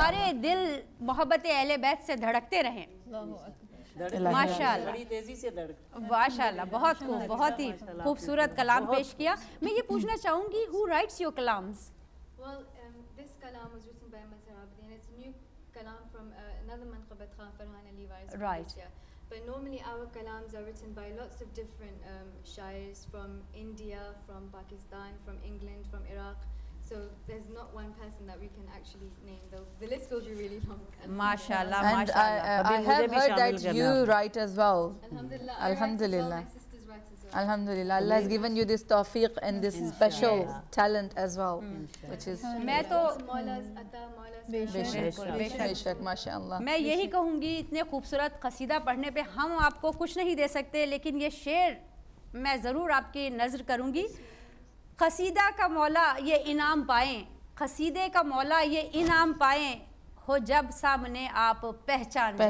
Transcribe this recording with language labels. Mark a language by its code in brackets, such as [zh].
[ur] ہمارے دل محبت اہل بیت سے دھڑکتے رہیں، ماشاءاللہ بڑی تیزی سے دھڑک، ماشاءاللہ، بہت خوب، بہت ہی خوبصورت کلام پیش کیا۔ میں یہ پوچھنا چاہوں گی [en] who writes your kalams؟ Well, this kalam was written by Mazhar Abedin. It's a new kalam from another Manqabat Khan Farhan Ali Wais. Right. But normally our kalams are written by lots of different shairs from India, from Pakistan, from England, from Iraq. So there's not one person that we can actually name. The list will be really long. [ur] ماشاءاللہ [en] And [ur] ماشاءاللہ، [en] I have heard that you write as well. Alhamdulillah. Alhamdulillah. My sisters write as well. Alhamdulillah, Allah has given you this tawfiq and this special talent as well, which is [ur] میں تو [en] Maula's Ata, Maula's [ur] بے شک ماشاء اللہ. میں یہی کہوں گی اتنے خوبصورت قصیدہ پڑھنے پہ ہم آپ کو کچھ نہیں دے سکتے، لیکن یہ شعر میں ضرور آپ کی نظر کروں گی. قصیدہ کا مولا یہ انعام پائیں، قصیدے کا مولا یہ انعام پائیں، ہو جب سامنے آپ پہچان